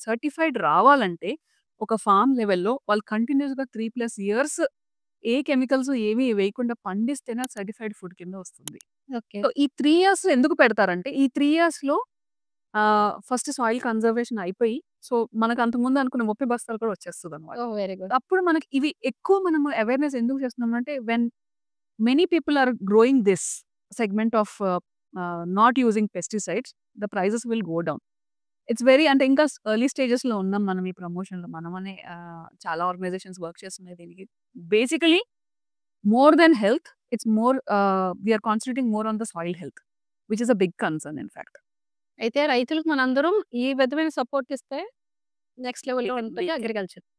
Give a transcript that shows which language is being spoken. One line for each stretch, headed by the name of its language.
Telugu: Certified రావాలంటే ఒక form లెవెల్‌లో వాళ్ళు కంటిన్యూయస్‌గా 3+ ఇయర్స్ ఏ కెమికల్స్ ఏమి వేయకుండా పండిస్తేనే అది సర్టిఫైడ్ ఫుడ్ కింద వస్తుంది.
English: Okay.
Telugu: సో, ఈ 3 ఇయర్స్ ఎందుకు పెడతారంటే ఈ 3 ఇయర్స్‌లో ఫస్ట్ సాయిల్ కన్జర్వేషన్ అయిపోయి సో, మనకు అంతకుముందు అనుకున్న 30 బస్తాలు కూడా వచ్చేస్తదనమాట.
English: Oh! Very good.
Telugu: అప్పుడు మనకి ఇవి ఎక్కువ మనము అవేర్‌నెస్ ఎందుకు చేస్తున్నామంటే
English: When many people are growing this segment of not using pesticides, the prices will go down. It's very
Telugu: అంటే ఇంకా ఎర్లీ స్టేజెస్‌లో ఉన్నాం మనం ఈ ప్రమోషన్‌లో. మనమనే చాలా ఆర్గనైజేషన్స్ వర్క్ చేస్తున్నాయి దీనికి.
English: Basically more than health it's more we are concentrating more on the soil health which is a big concern in fact.
Telugu: అయితే రైతులకు మనందరం ఈ విధమైన సపోర్ట్ ఇస్తే నెక్స్ట్ లెవెల్‌లో ఉంటుంది అగ్రికల్చర్.